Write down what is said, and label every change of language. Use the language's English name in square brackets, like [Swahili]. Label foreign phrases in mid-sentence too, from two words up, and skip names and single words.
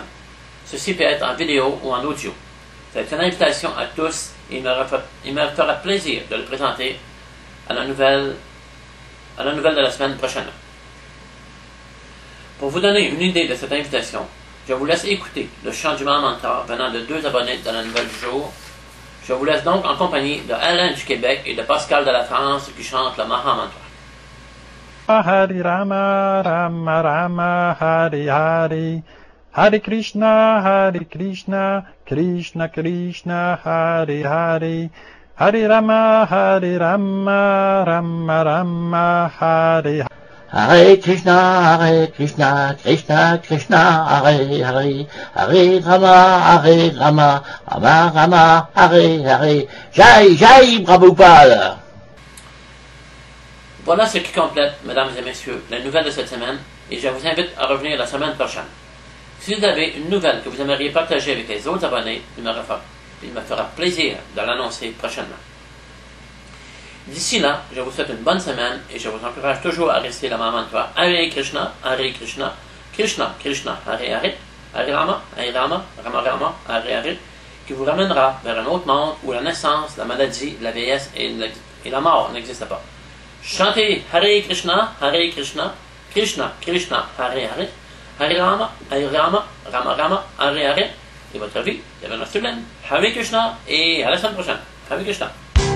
[French] Ceci peut être en vidéo ou en audio. C'est une invitation à tous et il me fera plaisir de le présenter à la nouvelle de la semaine prochaine. Pour vous donner une idée de cette invitation, je vous laisse écouter le chant du mantra venant de 2 abonnés de la nouvelle du jour. Je vous laisse donc en compagnie de Alain du Québec et de Pascal de la France qui chantent le Mahamantra. [Sanskrit] हरे राम, राम राम, हरे हरे, हरे कृष्ण, कृष्ण कृष्ण, हरे हरे, हरे राम, राम राम, हरे हरे. हरे कृष्ण, कृष्ण कृष्ण, हरे हरे, हरे राम, राम राम, हरे हरे. जय प्रभुपाद. [French] Voilà ce qui complète, mesdames et messieurs, la nouvelle de cette semaine, et je vous invite à revenir la semaine prochaine. Si vous avez une nouvelle que vous aimeriez partager avec les autres abonnés, il me fera plaisir de l'annoncer prochainement. D'ici là, je vous souhaite une bonne semaine et je vous encourage toujours à rester la mantra [Sanskrit] हरे कृष्ण, कृष्ण कृष्ण, हरे हरे, हरे राम, राम राम, हरे हरे, [French] qui vous ramènera vers un autre monde où la naissance, la maladie, la vieillesse et la mort n'existent pas. Chantez [Sanskrit] हरे कृष्ण, कृष्ण कृष्ण, हरे हरे, हरे राम, राम राम, हरे हरे, [French] et votre vie deviendra sublime. [Sanskrit] हरे कृष्ण [French] et à la semaine prochaine. [Sanskrit] हरे कृष्ण.